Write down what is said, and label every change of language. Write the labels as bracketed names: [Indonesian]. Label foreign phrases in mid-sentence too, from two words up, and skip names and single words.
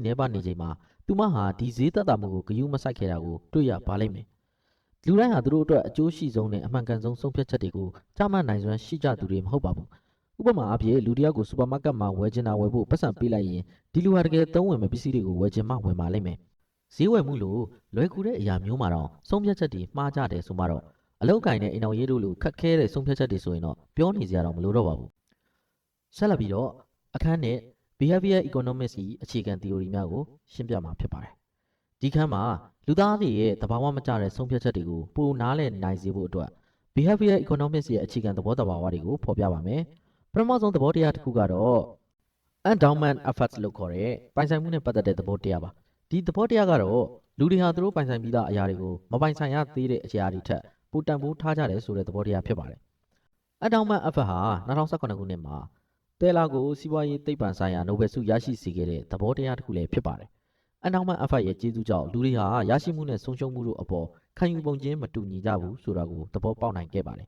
[Burmese] နှဲပါနေချိန်မှာသူမဟာဒီဈေးသက်သာမှုကိုဂရုမစိုက်ခဲ့တာကိုတွေ့ရပါလိမ့်မယ်။လူတိုင်းဟာသူတို့အတွက်အကျိုးရှိဆုံးနဲ့အမှန်ကန်ဆုံးဆုံးဖြတ်ချက်တွေကိုချမှတ်နိုင်စွမ်းရှိကြသူတွေမဟုတ်ပါဘူး။ဥပမာအားဖြင့်လူတစ်ယောက်ကိုစူပါမားကတ်မှာဝယ်ချင်တာဝယ်ဖို့ပတ်စံပေးလိုက်ရင်ဒီလူဟာတကယ်သုံးဝင်မဲ့ပစ္စည်းတွေကိုဝယ်ချင်မှဝယ်ပါလိမ့်မယ်။ဈေးဝယ်မှုလို့လွယ်ကူတဲ့အရာမျိုးမှာတော့ဆုံးဖြတ်ချက်တွေမှားကြတယ်ဆိုမှတော့အလောက်ကိုင်းတဲ့အိမ်တော်ရေးတို့လိုခက်ခဲတဲ့ဆုံးဖြတ်ချက်တွေဆိုရင်တော့ပြောနေစရာတော့မလိုတော့ပါဘူး။ဆက်လက်ပြီးတော့အခန်းနဲ့ behavior economics ၏အခြေခံ theory များကိုရှင်းပြမှာဖြစ်ပါတယ်။ဒီခန်းမှာလူသားတွေရဲ့သဘာဝမကျတဲ့ဆုံးဖြတ်ချက်တွေကိုပိုနားလည်နိုင်စေဖို့အတွက် [English] behavior economics [Burmese] ရဲ့အခြေခံသဘောတဘာဝတွေကိုဖော်ပြပါမယ်။ပထမဆုံးသဘောတရားတစ်ခုကတော့ [English] endowment effect [Burmese] လို့ခေါ်တဲ့ပိုင်ဆိုင်မှုနဲ့ပတ်သက်တဲ့သဘောတရားပါ။ဒီသဘောတရားကတော့လူတွေဟာသူတို့ပိုင်ဆိုင်ပြီးသားအရာတွေကိုမပိုင်ဆိုင်ရသေးတဲ့အရာတွေထက်ပိုတန်ဖိုး ထားကြတယ်ဆိုတဲ့သဘောတရားဖြစ်ပါတယ်။ [English] endowment effect [Burmese] ဟာ2019ခုနှစ်မှာတယ်လာကိုစီးပွားရေးသိပ္ပံဆိုင်ရာနိုဘယ်ဆုရရှိစေခဲ့တဲ့သဘောတရားတစ်ခုလည်းဖြစ်ပါတယ်။ [English] endowment effect [Burmese] ရဲ့ကျေးဇူးကြောင့်လူတွေဟာရရှိမှုနဲ့ဆုံးရှုံးမှုတို့အပေါ်ခံယူပုံချင်းမတူညီကြဘူးဆိုတာကိုသဘောပေါက်နိုင်ခဲ့ပါတယ်